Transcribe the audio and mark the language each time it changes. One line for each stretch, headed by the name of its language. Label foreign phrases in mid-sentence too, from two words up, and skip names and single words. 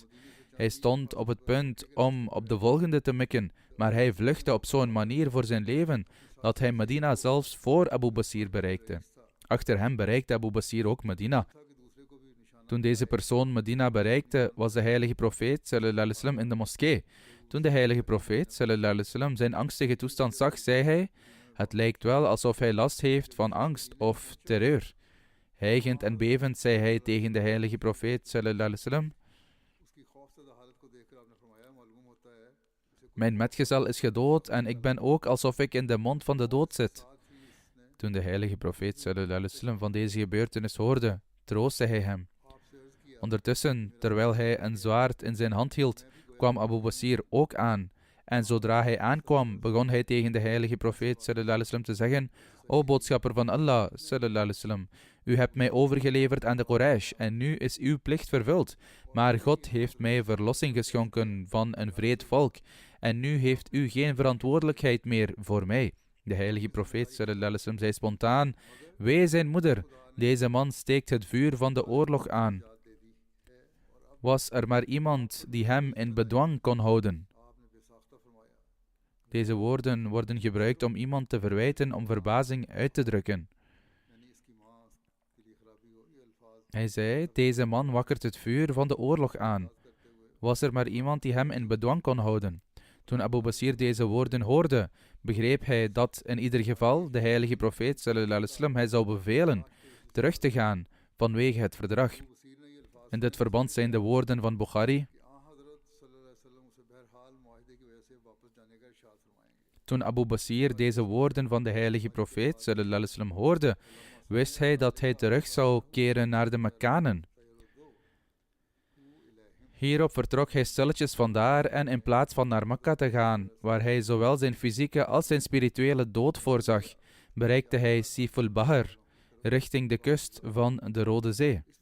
Dutch: Hij stond op het punt om op de volgende te mikken, maar hij vluchtte op zo'n manier voor zijn leven, dat hij Medina zelfs voor Abu Basir bereikte. Achter hem bereikte Abu Basir ook Medina. Toen deze persoon Medina bereikte, was de heilige profeet
Arabic: صلى الله عليه وسلم
Dutch: in de moskee. Toen de heilige profeet
Arabic: صلى الله عليه وسلم
Dutch: zijn angstige toestand zag, zei hij: het lijkt wel alsof hij last heeft van angst of terreur. Hijgend en bevend zei hij tegen de heilige profeet
Arabic: صلى الله عليه وسلم:
Dutch: mijn metgezel is gedood en ik ben ook alsof ik in de mond van de dood zit. Toen de heilige profeet
Arabic: صلى الله عليه وسلم
Dutch: van deze gebeurtenis hoorde, troostte hij hem. Ondertussen, terwijl hij een zwaard in zijn hand hield, kwam Abu Basir ook aan. En zodra hij aankwam, begon hij tegen de heilige profeet
Arabic: صلى الله عليه وسلم
Dutch: te zeggen: O boodschapper van Allah
Arabic: صلى الله عليه وسلم,
Dutch: u hebt mij overgeleverd aan de Quraysh en nu is uw plicht vervuld. Maar God heeft mij verlossing geschonken van een wreed volk en nu heeft u geen verantwoordelijkheid meer voor mij. De heilige profeet
Arabic: صلى الله عليه وسلم
Dutch: zei spontaan: Wee zijn moeder, deze man steekt het vuur van de oorlog aan. Was er maar iemand die hem in bedwang kon houden. Deze woorden worden gebruikt om iemand te verwijten om verbazing uit te drukken. Hij zei: Deze man wakkert het vuur van de oorlog aan. Was er maar iemand die hem in bedwang kon houden. Toen Abu Basir deze woorden hoorde, begreep hij dat in ieder geval de heilige profeet
Arabic: صلى الله عليه وسلم
Dutch: hij zou bevelen terug te gaan vanwege het verdrag. In dit verband zijn de woorden van Bukhari: Toen Abu Basir deze woorden van de heilige profeet
Arabic: صلى الله عليه وسلم
Dutch: hoorde, wist hij dat hij terug zou keren naar de Mekkanen. Hierop vertrok hij stilletjes vandaar en in plaats van naar Mekka te gaan, waar hij zowel zijn fysieke als zijn spirituele dood voorzag, bereikte hij Siful Bahr, richting de kust van de Rode Zee.